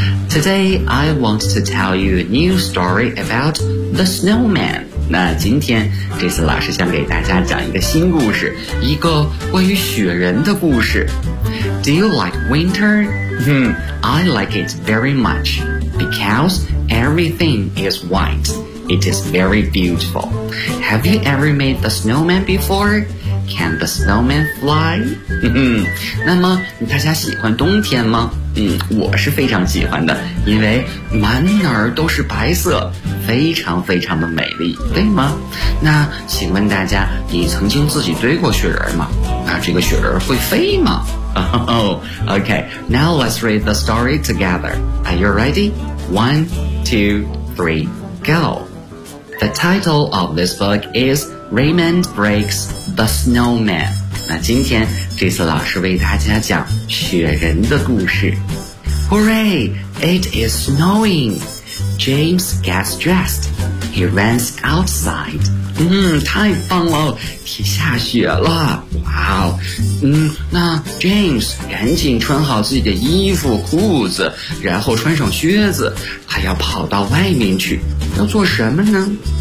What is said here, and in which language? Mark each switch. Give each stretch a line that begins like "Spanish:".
English: Today, I want to tell you a new story about the snowman.
Chinese: 那今天 Jason 老师想给大家讲一个新故事，一个关于雪人的故事。
English: Do you like winter? I like it very much, because everything is white. It is very beautiful. Have you ever made the snowman before? Can the snowman fly?
Chinese: 那么大家喜欢冬天吗？我是非常喜欢的，因为满哪儿都是白色，非常非常的美丽，对吗？那请问大家，你曾经自己堆过雪人吗？那这个雪人会飞吗？
English: Okay, now let's read the story together. Are you ready? 1, 2, 3, go. The title of this book is Raymond Breaks the Snowman.
Chinese: 那今天这次老师为大家讲雪人的故事。
English: Hooray! It is snowing! James gets dressed. He runs outside.
Chinese: 太棒了，下雪了。好，那 James 赶紧穿好自己的衣服裤子，然后穿上靴子，他要跑到外面去，要做什么呢？